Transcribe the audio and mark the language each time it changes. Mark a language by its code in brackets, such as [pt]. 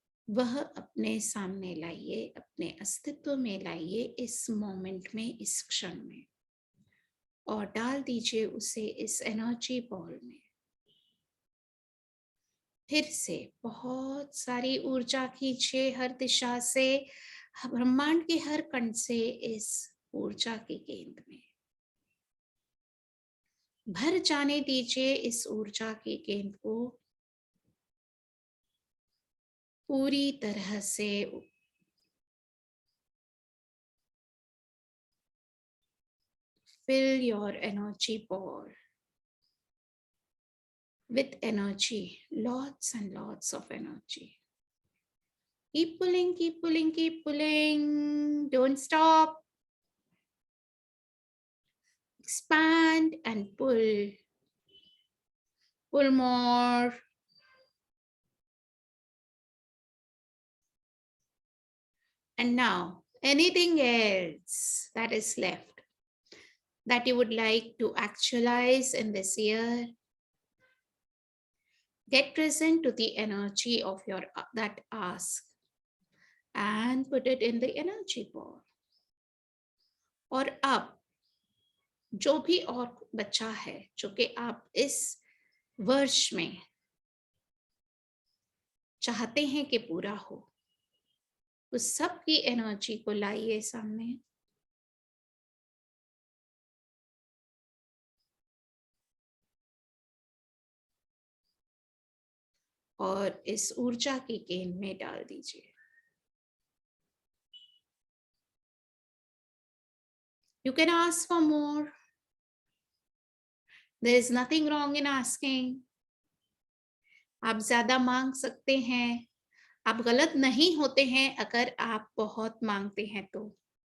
[hi] वह अपने सामने लाइए, अपने अस्तित्व में लाइए, इस मोमेंट में, इस क्षण में, और डाल दीजिए उसे इस एनर्जी बॉल में। फिर से बहुत सारी ऊर्जा खींचिए हर दिशा से, ब्रह्मांड के हर कण से इस ऊर्जा के केंद्र में भर जाने दीजिए। इस ऊर्जा के केंद्र को पूरी तरह से [en] fill your energy ball with energy, lots and lots of energy. Keep pulling, keep pulling, keep pulling. Don't stop. Expand and pull. Pull more. And now, anything else that is left that you would like to actualize in this year, get present to the energy of your that ask and put it in the energy ball. [hi] और अब जो भी और बचा है, जो कि आप इस वर्ष में चाहते हैं कि पूरा हो, उस सब की एनर्जी को लाइए सामने। और इस ऊर्जा की गेंद में डाल दीजिए। [en] You can ask for more. There is nothing wrong in asking. [hi] आप ज्यादा मांग सकते हैं। आप गलत नहीं होते हैं अगर आप बहुत मांगते हैं तो।